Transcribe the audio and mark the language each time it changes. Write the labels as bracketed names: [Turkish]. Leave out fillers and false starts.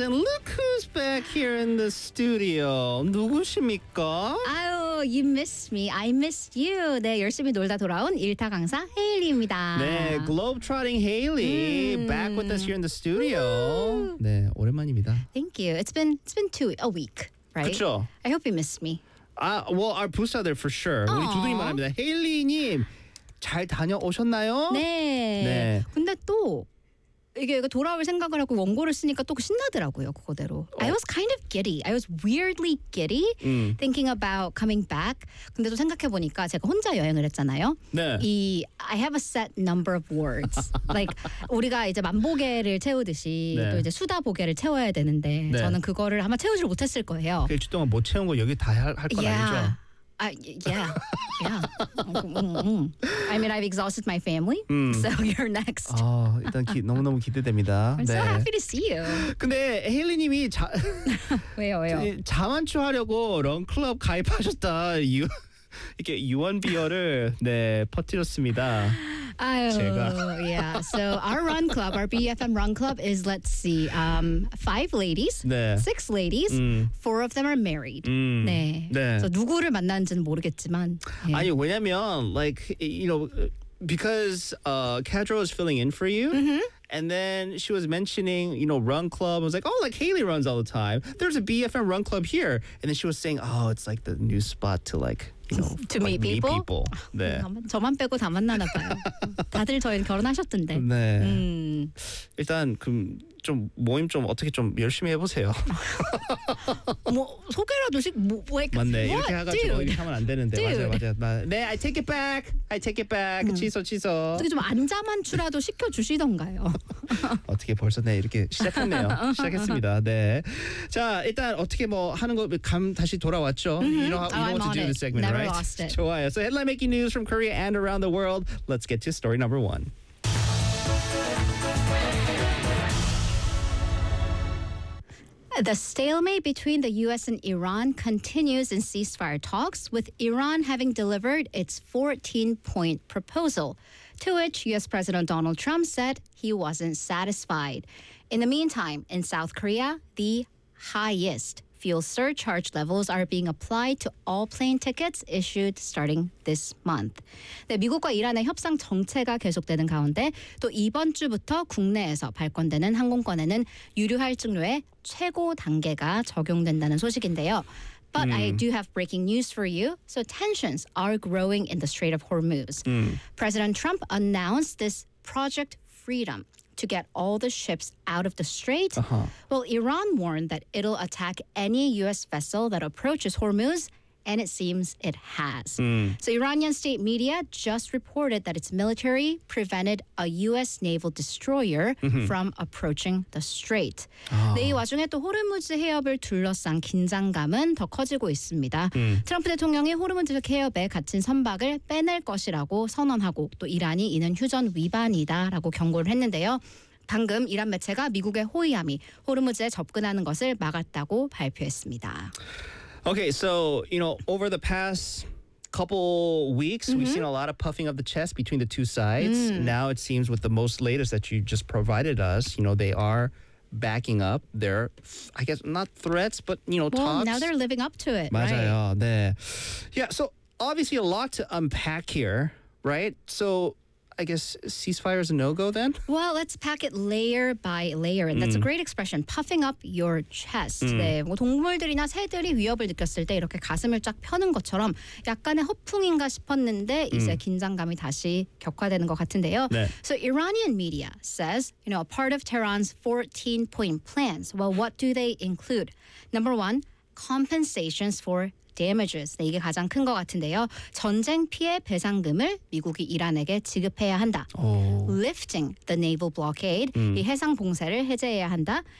[English] And look who's back here in the studio. [Korean] 누구십니까? [English] 아유, you missed me. I missed you. [Korean] 네, 열심히 놀다 돌아온 일타 강사 헤일리입니다. [English] 네, globe-trotting Hailey back with us here in the studio. [Korean] 네, 오랜만입니다. [English] Thank you. It's been a week, right? [Korean] 그렇죠. [English] I hope you missed me. Well, our booster for sure. [Korean] 우리 두둥이 말합니다. 헤일리님, 잘 다녀오셨나요? 네. 네. 근데 또 이게 돌아올 생각을 하고 원고를 쓰니까 또 신나더라고요, 그거대로. [English] I was kind of giddy. I was weirdly giddy thinking about coming back. [Korean] 근데 또 생각해보니까 제가 혼자 여행을 했잖아요. 네. [English] I have a set number of words. like, [Korean] 우리가 이제 만보개를 채우듯이 네. 또 이제 수다보개를 채워야 되는데 네. 저는 그거를 아마 채우질 못했을 거예요. 일주일 동안 못 채운 거 여기 다 할 건 아니죠? [English] I mean, I've exhausted my family, so you're next. [Korean] 아, 일단 너무너무 기대됩니다. [English] I'm 네. so happy to see you. [Korean] 근데 헤일리님이 왜요? 자만추하려고 런클럽 가입하셨다. 이렇게 유언비어를 네, 퍼뜨렸습니다. 아유, 제가. yeah. [English] So our run club, our BFM run club is, let's see, five ladies, [Korean] 네. [English] six ladies, four of them are married. 네. [Korean] 네. 그래서 누구를 만난지는 모르겠지만. 네. 아니, 왜냐면, [English] like, you know, because Kadro is filling in for you, and then she was mentioning, you know, run club. I was like, oh, like Hailey runs all the time. There's a BFM run club here. And then she was saying, oh, it's like the new spot to like, you know, to like meet people? Meet people. 네. [Korean] 저만 빼고 다 만나나 봐요. 다들 저희 결혼하셨던데. 네. 일단 그럼 좀 모임 좀 어떻게 좀 열심히 해보세요. 뭐 소개라도씩 뭐 like, 맞네. [English] What? [Korean] 이렇게 해가지고 [English] Dude. [Korean] 이렇게 하면 안 되는데. 맞아. 네, [English] I take it back. [Korean] I take it back. 취소. 어떻게 좀 안자만추라도 시켜주시던가요. 어떻게 벌써 네 이렇게 시작했네요. 시작했습니다. 네. 자, 일단 어떻게 뭐 하는 거 감 다시 돌아왔죠. [English] You know what to do this segment. Never right? lost it. [Korean] 좋아요. [English] So headline making news from Korea and around the world. Let's get to story number one. The stalemate between the U.S. and Iran continues in ceasefire talks, with Iran having delivered its 14-point proposal, to which U.S. President Donald Trump said he wasn't satisfied. In the meantime, in South Korea, the highest fuel surcharge levels are being applied to all plane tickets issued starting this month. [Korean] 네, 미국과 이란의 협상 정체가 계속되는 가운데 또 이번 주부터 국내에서 발권되는 항공권에는 유류 할증료의 최고 단계가 적용된다는 소식인데요. [English] But I do have breaking news for you. So tensions are growing in the Strait of Hormuz. President Trump announced this Project Freedom to get all the ships out of the strait. Well, Iran warned that it'll attack any U.S. vessel that approaches Hormuz, and it seems it has. So Iranian state media just reported that its military prevented a U.S. naval destroyer from approaching the strait. [Korean] 네, 이 와중에 또 호르무즈 해협을 둘러싼 긴장감은 더 커지고 있습니다. 트럼프 대통령이 호르무즈 해협에 갇힌 선박을 빼낼 것이라고 선언하고 또 이란이 이는 휴전 위반이다라고 경고를 했는데요. 방금 이란 매체가 미국의 호위함이 호르무즈에 접근하는 것을 막았다고 발표했습니다. [English] Okay, so, you know, over the past couple weeks, we've seen a lot of puffing of the chest between the two sides. Now it seems with the most latest that you just provided us, you know, they are backing up their, I guess, not threats, but, you know, well, talks. Well, now they're living up to it, [Korean] 맞아요. [English] Right? 네. Yeah, so obviously a lot to unpack here, right? So I guess ceasefire is a no-go then? Well, let's pack it layer by layer. And that's a great expression, puffing up your chest. [Korean] 네, 뭐 동물들이나 새들이 위협을 느꼈을 때 이렇게 가슴을 쫙 펴는 것처럼 약간의 허풍인가 싶었는데 이제 긴장감이 다시 격화되는 것 같은데요. 네. [English] So Iranian media says, you know, a part of Tehran's 14-point plans. Well, what do they include? Number one, compensations for damages. [Korean] 네, 이게 가장 큰 것 같은데요. 전쟁 피해 배상금을 미국이 이란에게 지급해야 한다. [English] Lifting the naval blockade. [Korean] 이 해상 봉쇄를 해제해야 한다.